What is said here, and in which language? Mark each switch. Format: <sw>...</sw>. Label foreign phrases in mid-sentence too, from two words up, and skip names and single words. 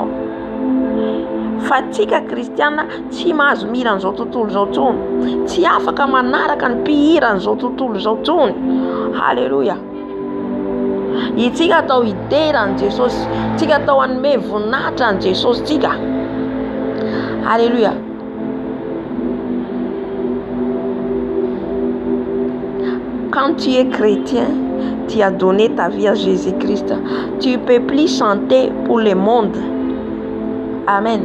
<mg>Fa tsika kristianina tsy mahazo mihiran'izao tontolo izao tsony, tsy afaka manaraka ny mpihiran'izao tontolo izao tsony. Halleluja. Itsika atao hiteran'i Jesosy, tsika atao hanome voninahitra an'i Jesosy tsika.</mg> <fr>Alléluia. Quand tu es chrétien, tu as donné ta vie à Jésus-Christ. Tu ne peux plus chanter pour le monde. Amen.</fr>